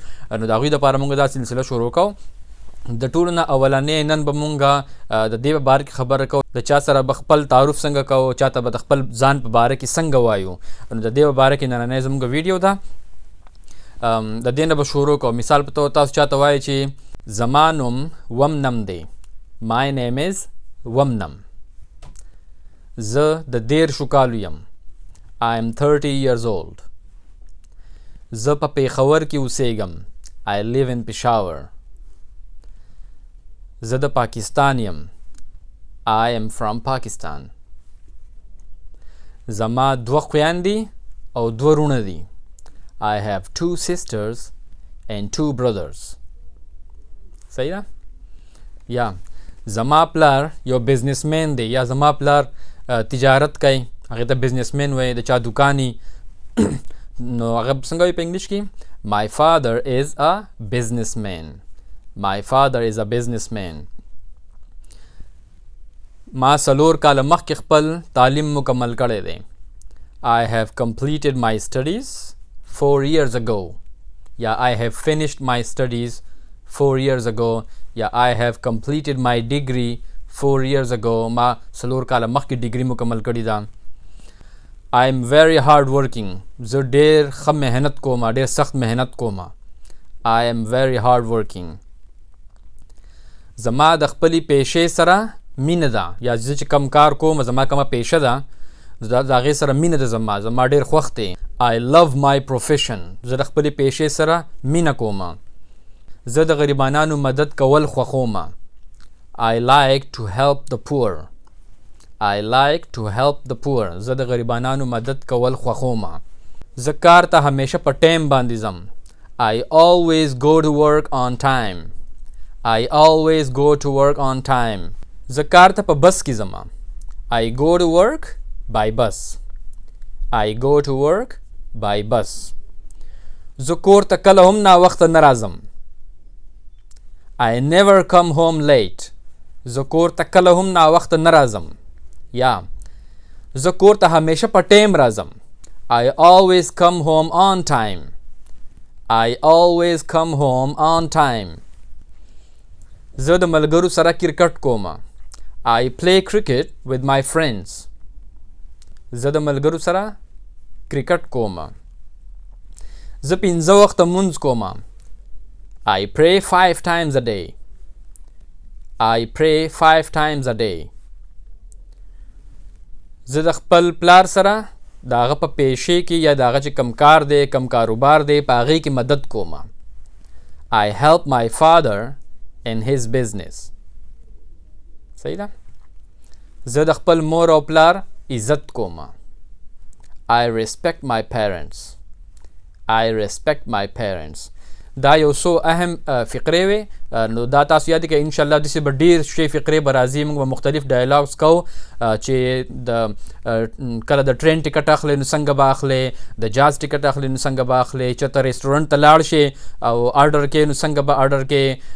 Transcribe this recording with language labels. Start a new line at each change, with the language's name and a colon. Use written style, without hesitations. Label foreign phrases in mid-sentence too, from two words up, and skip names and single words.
Pashto: نو د هغوی دپاره موږ دا سلسله شروع کوو. د ټولو نه اولنې نن به مونږ د دې په باره کې خبره کوو د چا سره به خپل تعارف څنګه کوو چاته به د خپل ځان په باره کې څنګه وایو. نو د دې په باره کې نننۍ زموږ ویډیو ده. د دې نه به شروع کوو. مثال په توګه تاسو چاته وایي چې زما نوم ومنم دی.
English: My name is Wamnam.
Pashto: زه د 13 کالو یم.
English: I am 30 years old.
Pashto: زه په پېښور کې اوسېږم.
English: I live in Peshawar.
Pashto: زه د پاکستان یم.
English: I am from Pakistan.
Pashto: زما 2 خویندې او 2 رونه دي.
English: I have 2 sisters and 2 brothers.
Pashto: صحیح ده؟ یا زما پلار یو بزنسمین دی یا زما پلار تجارت کوي هغې ته بزنسمین وایي د چا دوکاني نو هغه څنګه وایي په انګلیش کې
English: My father is a businessman. My father is a businessman.
Pashto: ما 4 کاله مخکې خپل تعلیم مکمل کړی دی.
English: I have completed my studies 4 years ago. یا I have finished my studies 4 years ago. یا I have completed my degree 4 years ago.
Pashto: ما 4 کاله مخکې ډیګري مکمل کړې ده.
English: I am very hard working.
Pashto: زه ډېر ښه محنت کوم ډېر سخت محنت کوم.
English: I am very hard working.
Pashto: زما د خپلې پیشې سره مینه ده یا زه چې کم کار کوم زما کومه پیشه ده د هغې سره مینه ده زما ډېر خوښ دی.
English: I love my profession.
Pashto: زه د خپلې پیشې سره مینه کوم. زه د غریبانانو مدد کول خوښوم.
English: I like to help the poor. I like to help the poor.
Pashto: زه د غریبانانو مدد کول خوښوم. زه کار ته همیشه په ټایم باندې ځم.
English: I always go to work on time. I always go to work on time.
Pashto: زه کار ته په بس کې ځم.
English: I go to work by bus. I go to work by bus.
Pashto: زه کور ته کله هم ناوخته نه راځم.
English: I never come home late.
Pashto: زه کور ته کله هم ناوخته نه راځم. یا زه کور ته همیشه په ټایم راځم.
English: I always come home on time. I always come home on time.
Pashto: زه د ملګرو سره کرکټ کوم.
English: I play cricket with my friends.
Pashto: زه د ملګرو سره کرکټ کوم. زه 5 وخته مونځ کوم.
English: I pray 5 times a day. I pray 5 times a day.
Pashto: زه د خپل پلار سره د هغه په پیشې کې یا د هغه چې کم کار دی کم کاروبار دی په هغې کې مدد کوم.
English: I help my father in his business.
Pashto: صحیح ده؟ زه د خپل مور او پلار عزت کوم.
English: I respect my parents. I respect my parents.
Pashto: دا یو څو اهم فقرې وې. نو دا تاسو یاد کړئ،
Arabic: انشاءالله
Pashto: داسې به ډېر شی فقرې به راځي. موږ به مختلف ډایلاګز کوو چې د کله د
English: train ticket
Pashto: اخلئ نو څنګه به اخلئ، د جاز ټکټ اخلئ نو څنګه به اخلئ، چېرته ریسټورنټ ته لاړ شئ او آرډر کوئ نو څنګه به آرډر کوئ.